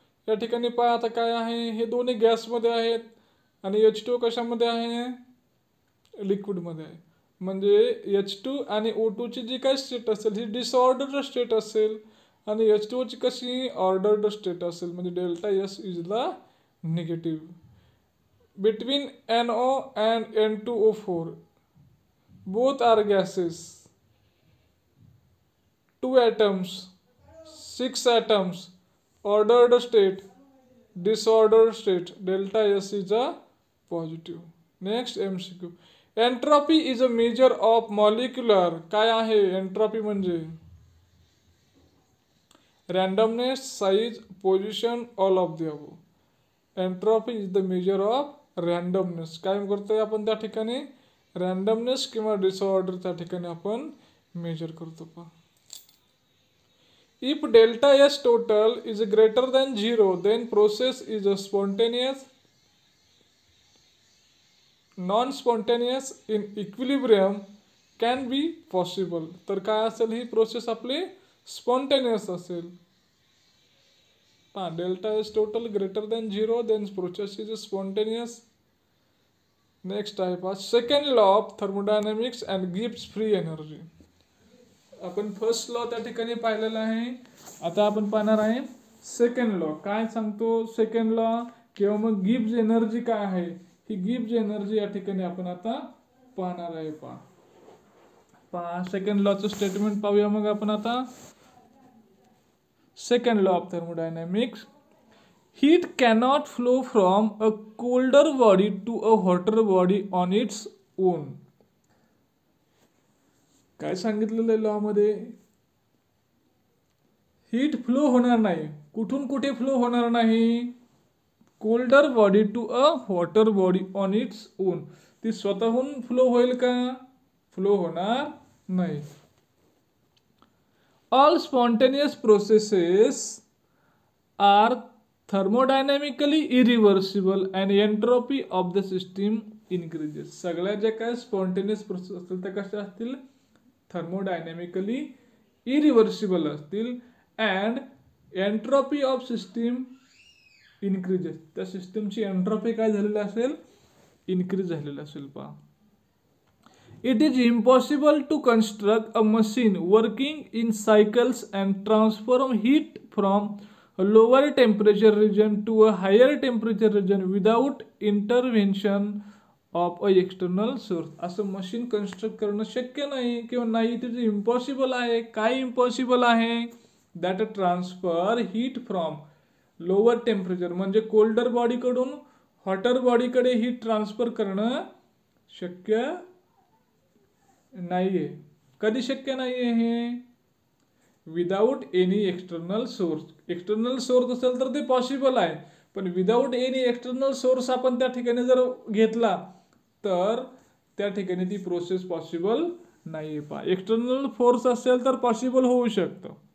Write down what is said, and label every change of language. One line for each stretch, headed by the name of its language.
Marathi: या ठिकाणी पहा आता काय आहे हे दोन्ही गॅसमध्ये आहेत आणि H2O कशामध्ये आहे लिक्विडमध्ये आहे. म्हणजे H2 आणि O2 ची जी काय स्टेट असेल ही डिसऑर्डर्ड स्टेट असेल आणि H2O ची कशी ऑर्डर्ड स्टेट असेल.
English: म्हणजे delta S is the negative. Between NO and N2O4 both are gases. 2 atoms 6 atoms ordered state disordered state. Delta S is a positive. Next MCQ. Entropy is a measure of molecular.
Marathi: काय आहे entropy म्हणजे
English: randomness, size, position, all of the above. Entropy is the measure of randomness.
Marathi: काय करतोय आपण त्या ठिकाणी randomness किंवा disorder त्या ठिकाणी आपण मेजर करतो पहा.
English: If delta S total is greater than 0 then process is a spontaneous. Non-spontaneous in equilibrium can be possible.
Marathi: तर काय असेल ही प्रोसेस आपली स्पॉन्टेनियस असेल.
English: Delta S total greater than 0 then process is spontaneous. Next
Marathi: आहे पहा
English: Second law of thermodynamics and Gibbs free energy.
Marathi: आपण first law त्या ठिकाणी पाहिलेला आहे. आता आपण पाहणार आहे सेकंड लॉ. काय सांगतो सेकंड लॉ किंवा मग गिब्स एनर्जी काय आहे ही गिब्स एनर्जी या ठिकाणी आपण आता पाहणार आहे. पहा सेकंड लॉचं स्टेटमेंट पाहूया मग आपण आता.
English: Second law of thermodynamics. Heat cannot flow from a colder body to a hotter body on its own.
Marathi: काय सांगितलेलं आहे लॉ मध्ये हीट फ्लो होणार नाही. कुठून कुठे फ्लो होणार नाही
English: colder body to a hotter body on its own,
Marathi: ती स्वतःहून फ्लो होईल का? फ्लो होणार नाही.
English: All spontaneous processes are thermodynamically irreversible and entropy of the system increases.
Marathi: सगळ्या ज्या काय स्पॉन्टेनियस प्रोसेस असतील त्या कशा असतील? थर्मोडायनॅमिकली इरिव्हर्सिबल असतील.
English: and entropy of system increases,
Marathi: त्या सिस्टीमची एंट्रोपी काय झालेली असेल? इन्क्रीज झालेली असेल.
English: पहा, it is impossible to construct a machine working in cycles and transform heat from a lower temperature region to a higher temperature region without intervention of a external source.
Marathi: असं machine construct करणं शक्य नाही किंवा नाही,
English: it is impossible
Marathi: आहे. काय impossible आहे?
English: that transfer heat from lower temperature,
Marathi: म्हणजे कोल्डर बॉडीकडून हॉटर बॉडीकडे हीट ट्रान्सफर करणं शक्य नाहीये. कधी शक्य नाहीये हे?
English: Without any external source.
Marathi: External source असेल तर ते पॉसिबल आहे, पण
English: without any external source
Marathi: आपण त्या ठिकाणी जर घेतला तर त्या ठिकाणी ती प्रोसेस पॉसिबल नाहीये. पहा, एक्सटर्नल फोर्स असेल तर पॉसिबल होऊ शकतं.